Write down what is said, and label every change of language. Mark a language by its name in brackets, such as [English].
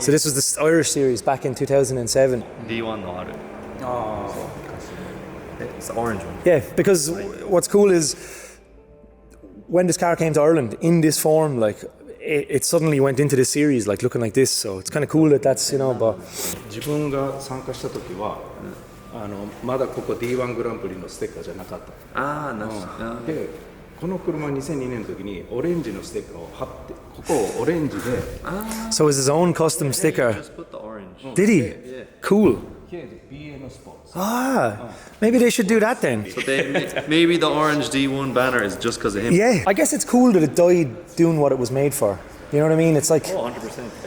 [English] So this was the Irish series back in 2007. [Japanese] D1 のある。 [English] It's the orange one. Yeah, because what's cool is when this car came to Ireland in this form, like it suddenly went into this series, like looking like this. So it's kind of cool that that's, you know, but [Japanese] 自分が参加した時は、まだここ D1 グランプリのステッカーじゃなかった。ああ、で、この車2002年の時にオレンジのステッカーを貼って、ここをオレンジで。 [English] so it's his own custom sticker. Just put the orange. Did he? Cool. Here is BN Sports. Maybe they should do that then. So maybe the orange D1 banner is just because of him. Yeah, I guess it's cool that it died doing what it was made for. You know what I mean? It's like, Oh, 100%.